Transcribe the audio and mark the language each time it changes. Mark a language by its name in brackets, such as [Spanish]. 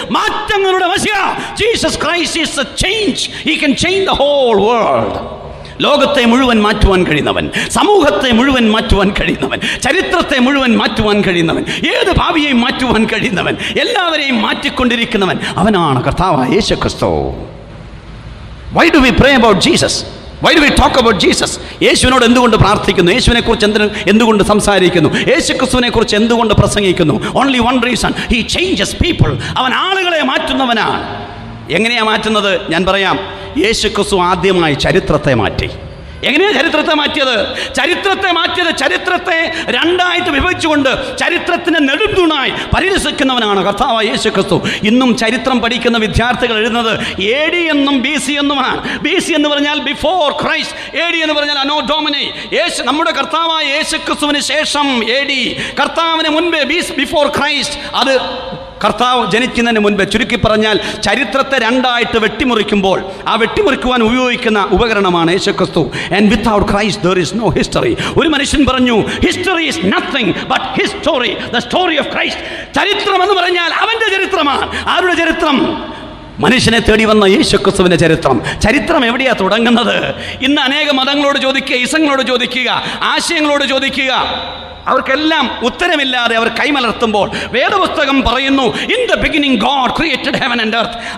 [Malayalam] മാറ്റങ്ങളുടെ മശിഹ [English] Jesus Christ is a change. He can change the whole world. [Malayalam] ലോകത്തെ മുഴുവൻ മാറ്റുവാൻ കഴിയുന്നവൻ, സമൂഹത്തെ മുഴുവൻ മാറ്റുവാൻ കഴിയുന്നവൻ, ചരിത്രത്തെ മുഴുവൻ മാറ്റുവാൻ കഴിയുന്നവൻ, ഏത് ഭാവിയെയും മാറ്റുവാൻ കഴിയുന്നവൻ, എല്ലാവരെയും മാറ്റിക്കൊണ്ടിരിക്കുന്നവൻ, അവനാണ് കർത്താവായ യേശുക്രിസ്തു. [English] Why do we pray about Jesus? Why do we talk about Jesus? [Malayalam] യേശുവിനോട് എന്തുകൊണ്ട് പ്രാർത്ഥിക്കുന്നു? യേശുവിനെ കുറിച്ച് എന്തുകൊണ്ട് സംസാരിക്കുന്നു? യേശുക്രിസ്തുവിനെ കുറിച്ച് എന്തുകൊണ്ട് പ്രസംഗിക്കുന്നു? [English] Only one reason: he changes people. [Malayalam] അവൻ ആളുകളെ മാറ്റുന്നവനാണ്. എങ്ങനെയാ മാറ്റുന്നത്? ഞാൻ പറയാം. യേശുക്രിസ്തു ആദ്യമായി ചരിത്രത്തെ മാറ്റി. എങ്ങനെയാണ് ചരിത്രത്തെ മാറ്റിയത്? ചരിത്രത്തെ രണ്ടായിട്ട് വിഭജിച്ചുകൊണ്ട് ചരിത്രത്തിന്റെ നെടുംതൂണായി പരിരസിക്കുന്നവനാണ് കർത്താവായ യേശുക്രിസ്തു. ഇന്നും ചരിത്രം പഠിക്കുന്ന വിദ്യാർത്ഥികൾ എഴുതുന്നത് AD എന്നും BC എന്നുമാണ്. BC എന്ന് പറഞ്ഞാൽ ബിഫോർ ക്രൈസ്റ്റ്, AD എന്ന് പറഞ്ഞാൽ അനോ ഡോമിനി. നമ്മുടെ കർത്താവായ യേശുക്രിസ്തുവിന് ശേഷം AD, കർത്താവിന് മുൻപേ ബിഫോർ ക്രൈസ്റ്റ്, അത് കർത്താവ് ജനിക്കുന്നതിന് മുൻപ്. ചുരുക്കി പറഞ്ഞാൽ ചരിത്രത്തെ രണ്ടായിട്ട് വെട്ടിമുറിക്കുമ്പോൾ ആ വെട്ടിമുറിക്കുവാൻ ഉപയോഗിക്കുന്ന ഉപകരണമാണ് യേശുക്രിസ്തു. [English] And without Christ there is no history. [Malayalam] ഒരു മനുഷ്യൻ പറഞ്ഞു, [English] History is nothing but his story, the story of Christ. [Malayalam] ചരിത്രം എന്ന് പറഞ്ഞാൽ അവൻ്റെ ചരിത്രമാണ്. ആരുടെ ചരിത്രം? മനുഷ്യനെ തേടി വന്ന യേശുക്രിസ്തുവിന്റെ ചരിത്രം. ചരിത്രം എവിടെയാ തുടങ്ങുന്നത്? ഇന്ന് അനേക മതങ്ങളോട് ചോദിക്കുക, ഇസങ്ങളോട് ചോദിക്കുക, ആശയങ്ങളോട് ചോദിക്കുക, അവർക്കെല്ലാം ഉത്തരമില്ലാതെ അവർ കൈമലർത്തുമ്പോൾ വേദപുസ്തകം പറയുന്നു, [English] In the beginning God created heaven and earth.